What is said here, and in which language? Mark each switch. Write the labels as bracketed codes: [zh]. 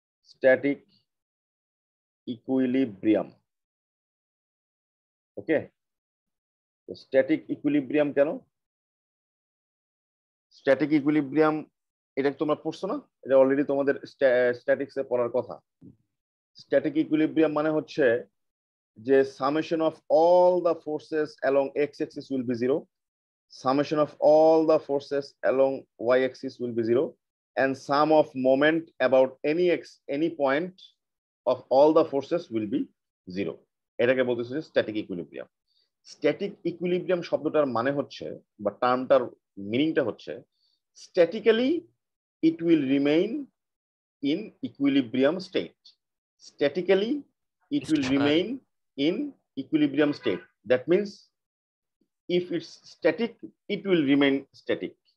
[en] Static equilibrium. [bn] ওকে, তো static equilibrium কেন? Static equilibrium এটা তোমরা পড়ছো না? এটা অলরেডি তোমাদের স্ট্যাটিক্সে পড়ার কথা। স্ট্যাটিক ইকুইলিব্রিয়াম মানে হচ্ছে যে [en] summation of all the forces along x-axis will be 0, summation of all the forces along y-axis will be 0, and sum of moment about any point of all the forces will be 0. [bn] এটাকে বলতেছে static equilibrium. Static equilibrium শব্দটার মানে হচ্ছে বা টার্মটার মিনিংটা হচ্ছে statically [en] it will remain in equilibrium state. Statically it will remain in equilibrium state. That means if it's static, it will remain static.